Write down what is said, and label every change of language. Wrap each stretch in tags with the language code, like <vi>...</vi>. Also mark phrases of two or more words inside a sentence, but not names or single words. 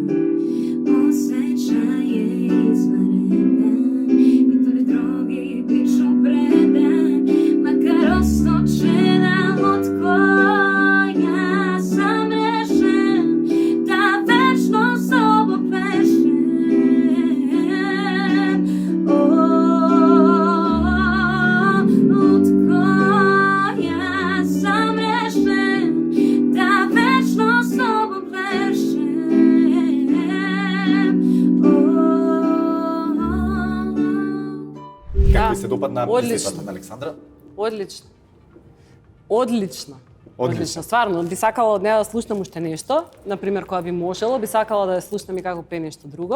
<sr>Osjećaj je izvanredan i toj drogi bit ću predan, makar ostočena od koja sam rešen, da večno s tobom plešem. Od koja sam rešen, da večno s tobom plešem.</sr> <mk>Како Да. ви се допадна Одлично. песната на Александра? Одлично. Одлично. Одлично. Стварно, би сакала од неа да слушнам уште нешто. Например, кога би можело, би сакала да ја слушнам и како пее нешто друго.</mk>